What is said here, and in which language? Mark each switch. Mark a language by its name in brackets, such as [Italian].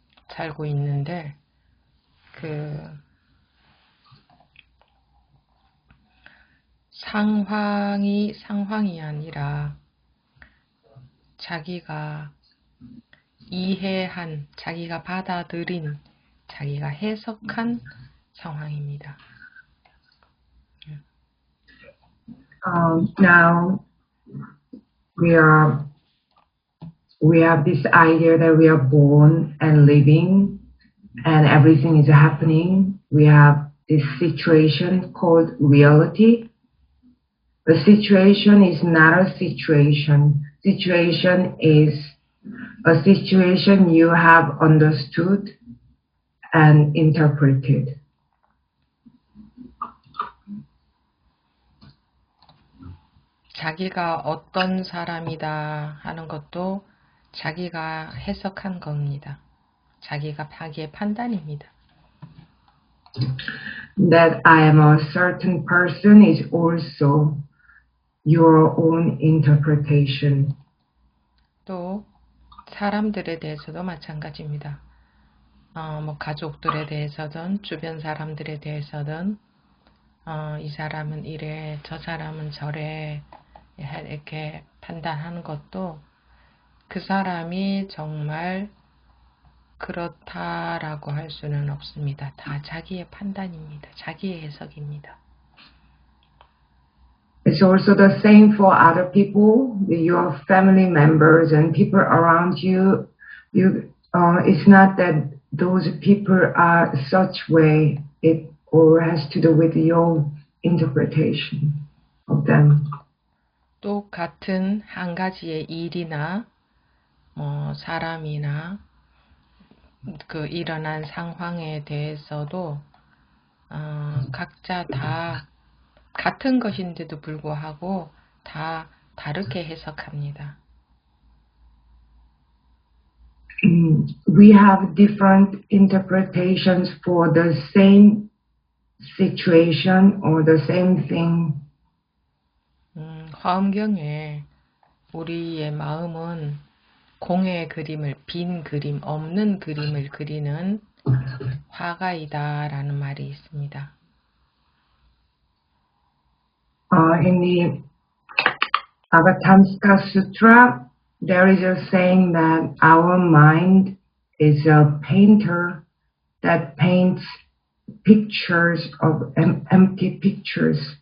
[Korean] 살고 있는데, 그 상황이 아니라 자기가 이해한, 자기가 받아들인, 자기가 해석한 상황입니다. [English] Now we have this idea that we are born and living and everything is happening. We have this situation called reality. The situation is not a situation. Situation is a situation you have understood and interpreted. [Korean] 자기가 어떤 사람이다 하는 것도 자기가 해석한 겁니다. 자기의 판단입니다. [English] That I am a certain person is also your own interpretation. [Korean] 또 사람들에 대해서도 마찬가지입니다. 가족들에 대해서든 주변 사람들에 대해서든 이 사람은 이래, 저 사람은 저래 이렇게 판단하는 것도 그 사람이 정말 그렇다라고 할 수는 없습니다. 다 자기의 판단입니다. 자기의 해석입니다. [English] It's also the same for other people, your family members and people around you. It's not that those people are such way. It all has to do with your interpretation of them. [Korean] 또 같은 한 가지의 일이나 사람이나 그 일어난 상황에 대해서도 각자 다 같은 것인데도 불구하고 다 다르게 해석합니다. [English] We have different interpretations for the same situation or the same thing. [Korean] 화엄경에 우리의 마음은 공의 그림을, 빈 그림, 없는 그림을 그리는 화가이다 라는 말이 있습니다. [English] In the Avatamsaka Sutra, there is a saying that our mind is a painter that paints pictures of empty pictures.